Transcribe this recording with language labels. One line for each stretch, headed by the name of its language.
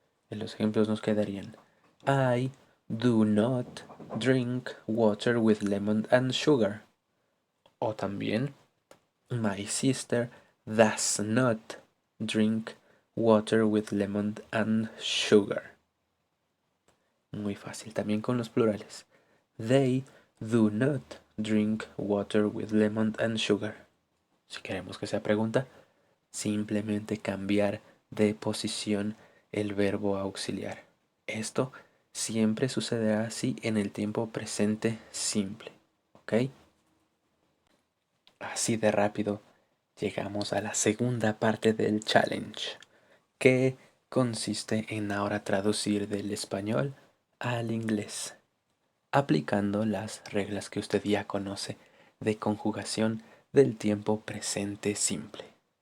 Spanish: En los ejemplos nos quedarían,
English: I do not drink water with lemon and sugar. O también, my sister does not drink water with lemon and sugar.
Spanish: Muy fácil también con los plurales.
English: They do not drink water with lemon and sugar.
Spanish: Si queremos que sea pregunta, simplemente cambiar de posición el verbo auxiliar. Esto siempre sucederá así en el tiempo presente simple. ¿Ok? Así de rápido llegamos a la segunda parte del challenge, que consiste en ahora traducir del español al inglés, aplicando las reglas que usted ya conoce de conjugación del tiempo presente simple.